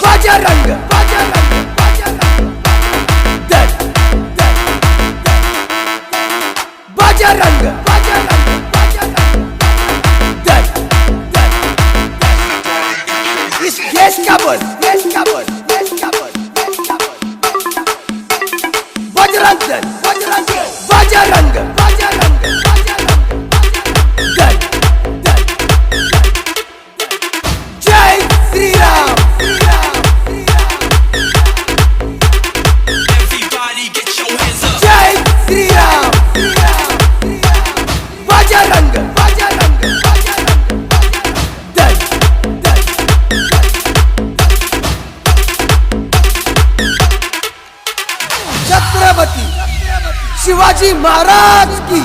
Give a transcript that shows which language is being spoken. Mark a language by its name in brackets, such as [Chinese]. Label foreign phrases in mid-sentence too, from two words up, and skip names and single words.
[Hindi] बजरंग बजरंग दल दल बजरंग बजरंग दल दल इस देश का बोल देश का बोल देश का बोल देश का बोल बजरंग दल बजरंग बजरंग बजरंग दल दल जय श्री राम [English] Everybody get your hands up. [Hindi] जय श्री राम बजरंग बजरंग दल दल छत्रपति शिवाजी महाराज की